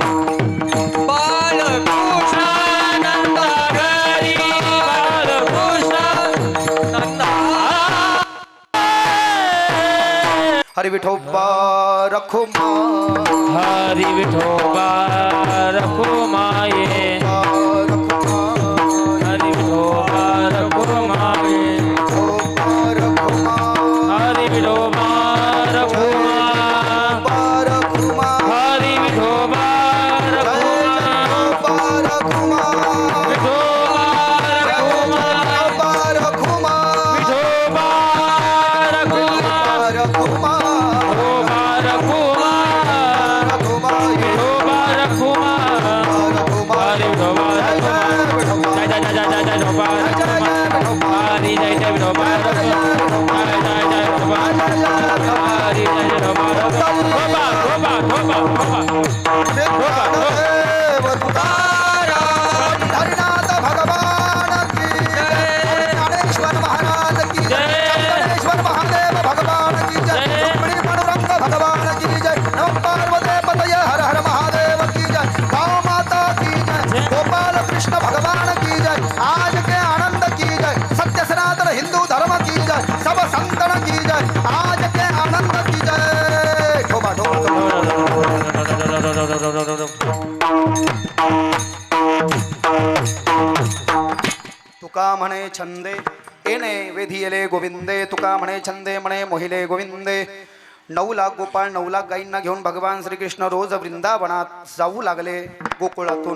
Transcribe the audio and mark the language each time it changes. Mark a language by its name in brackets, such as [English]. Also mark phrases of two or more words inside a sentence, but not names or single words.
[Marathi] बाळकृष्ण नंदा घरी बाळकृष्ण नंदा हरी विठोबा रखुमा हरी विठोबा रखुमाये हरी विठोबा रखुमाये हरी विठोबा रखुमा हरी विठोबा रखुमा विठोबा रखुमा विठोबा रखुमा विठोबा रखुमा विठोबा रखुमा हरी विठोबा रखुमा जय जय जय जय जय विठोबा रखुमा हरी जय जय विठोबा रखुमा जय जय जय विठोबा हरी जय जय विठोबा रखुमा धोबा धोबा धोबा [Hindi] हरिनाथ भगवान की जय ज्ञानेश्वर महाराज की जय ज्ञानेश्वर महादेव भगवान की जय रुक्मिणी पांडुरंग भगवान की जय [Sanskrit] नमः पार्वती पतये [Hindi] हर हर महादेव की जय गौ माता की जय गोपाल कृष्ण भगवान की जय आज के आनंद की जय सत्य सनातन हिंदू धर्म की जय सब संतन की जय आज के आनंद की जय ठोबा ठोबा [Marathi] तुका म्हणे छंदे येणे वेधियले गोविंदे तुका म्हणे छंदे म्हणे मोहिले गोविंदे 9 लाख गोपाळ 9 लाख गायींना घेऊन भगवान श्रीकृष्ण रोज वृंदावनात जाऊ लागले गोकुळातून